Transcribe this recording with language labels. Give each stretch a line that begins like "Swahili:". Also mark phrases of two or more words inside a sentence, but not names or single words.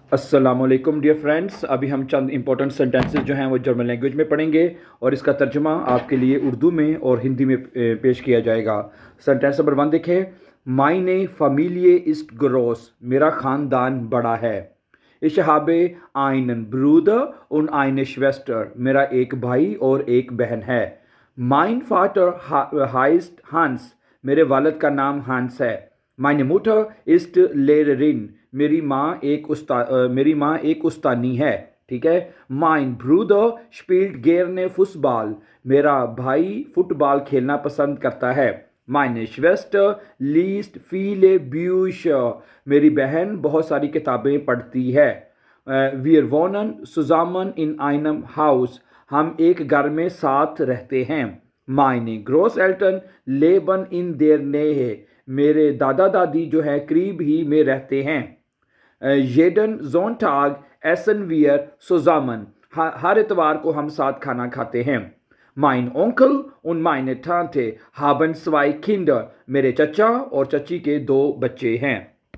Hindi: अस्सलामुअलैकुम
English: dear friends.
Hindi: अभी हम चंद
English: important sentences
Hindi: जो हैं वो
English: German language
Hindi: में पढ़ेंगे और इसका तर्जमा आपके लिए उर्दू में और हिंदी में पेश किया जाएगा। सेंटेंस नंबर 1 देखें।
German: Meine Familie ist groß,
Hindi: मेरा ख़ानदान बड़ा है।
German: Ich habe einen Bruder und eine Schwester,
Hindi: मेरा एक भाई और एक बहन है।
German: Mein Vater heißt Hans,
Hindi: मेरे वालिद का नाम हंस है।
German: Meine Mutter ist Lehrerin,
Hindi: मेरी माँ एक उस्तानी है। ठीक है।
German: Mein Bruder spielt gerne Fußball,
Hindi: मेरा भाई फुटबॉल खेलना पसंद करता है।
German: Meine Schwester liest viele Bücher,
Hindi: मेरी बहन बहुत सारी किताबें पढ़ती है।
German: Wir wohnen zusammen in einem Haus,
Hindi: हम एक घर में साथ रहते हैं।
German: Meine Großeltern leben in der Nähe,
Hindi: मेरे दादा दादी जो है करीब ही में रहते हैं।
German: Jeden Sonntag essen wir zusammen,
Hindi: हर इतवार को हम साथ खाना खाते हैं।
German: Mein Onkel und meine Tante haben 2 Kinder,
Hindi: मेरे चचा और चची के 2 बच्चे हैं।